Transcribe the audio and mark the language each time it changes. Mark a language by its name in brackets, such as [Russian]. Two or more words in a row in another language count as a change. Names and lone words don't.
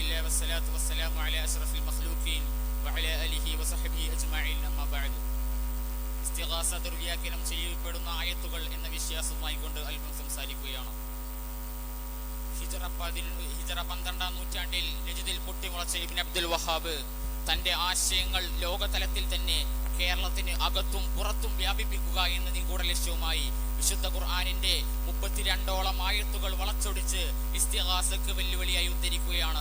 [Arabic] والصلاة والسلام على أشرف المخلوقين وعلى آله وصحبه أجمعين أما بعد. [Malayalam] ഇസ്തിഗാസ ദുർവ്യാഖ്യാനം ചെയ്യപ്പെടുന്ന ആയത്തുകൾ എന്ന വിശ്വാസവുമായി കൊണ്ട് അല്പം സംസാരിക്കുകയാണ്. ഹിജറ 12-ാം നൂറ്റാണ്ടിൽ നജിദിൽ പൊട്ടിമുളച്ച ഇബ്നു അബ്ദുൽ വഹാബ് തന്റെ ആശയങ്ങൾ ലോകതലത്തിൽ തന്നെ കേരളത്തിന് അകത്തും പുറത്തും വ്യാപിപ്പിക്കുക എന്ന നിഗൂഢ ലക്ഷ്യവുമായി വിശുദ്ധ ഖുർആനിന്റെ 32ഓളം ആയത്തുകൾ വളച്ചൊടിച്ച് ഇസ്തിഗാസക്ക് വെല്ലുവിളിയായി ഉദ്ധരിക്കുകയാണ്.